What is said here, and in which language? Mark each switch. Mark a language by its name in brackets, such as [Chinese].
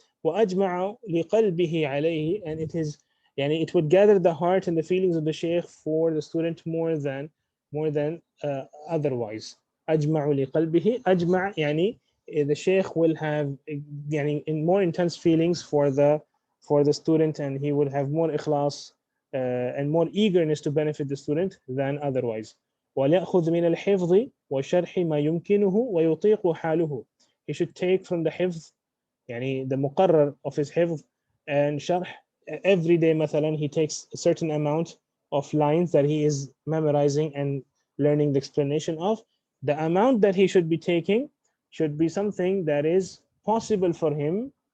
[Arabic] وأجمع لقلبه عليه, [English] and it would gather the heart and the feelings of the shaykh for the student more than otherwise. [Arabic] أجمع لقلبه, أجمع [English] the shaykh will have in more intense feelings for the student, and he would have more ikhlas and more eagerness to benefit the student than otherwise. [Arabic] وليأخذ من الحفظ وشرح ما يمكنه ويطيق حاله. [English] He should take from the حفظ, the مقرر of his حفظ and شرح. Every day مثلا he takes a certain amount of lines that he is memorizing and learning the explanation of. The amount that he should be taking should be something that is possible for him.